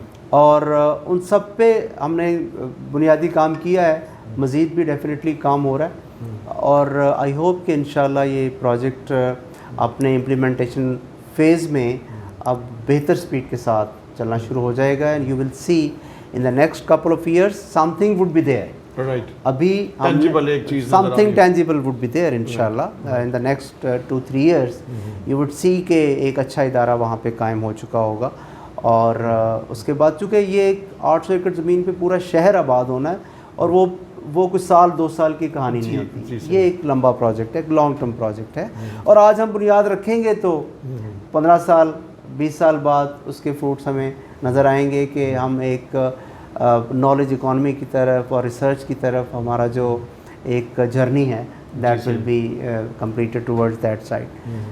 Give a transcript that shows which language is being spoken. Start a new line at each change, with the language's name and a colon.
Urdu: اور ان سب پہ ہم نے بنیادی کام کیا ہے, مزید بھی ڈیفینیٹلی کام ہو رہا ہے. اور آئی ہوپ کہ انشاءاللہ یہ پروجیکٹ اپنے امپلیمنٹیشن فیز میں اب بہتر سپیڈ کے ساتھ چلنا شروع ہو جائے گا.
English: And you will see in the next couple of years something would be there. Right. ابھی something tangible would be there انشاءاللہ in the next 2-3 years. You would see
Urdu: کہ ایک اچھا ادارہ وہاں پہ قائم ہو چکا ہوگا. اور اس کے بعد چونکہ یہ 800 ایکڑ زمین پہ پورا شہر آباد ہونا ہے, اور وہ کچھ سال 2 سال کی کہانی نہیں ہوتی. یہ ایک لمبا پروجیکٹ ہے, ایک لانگ ٹرم پروجیکٹ ہے. اور آج ہم بنیاد رکھیں گے تو 15 سال 20 سال بعد اس کے فروٹس ہمیں نظر آئیں گے کہ ہم ایک نالج اکانومی کی طرف اور ریسرچ کی طرف ہمارا جو ایک جرنی ہے
English: That will be completed towards that side.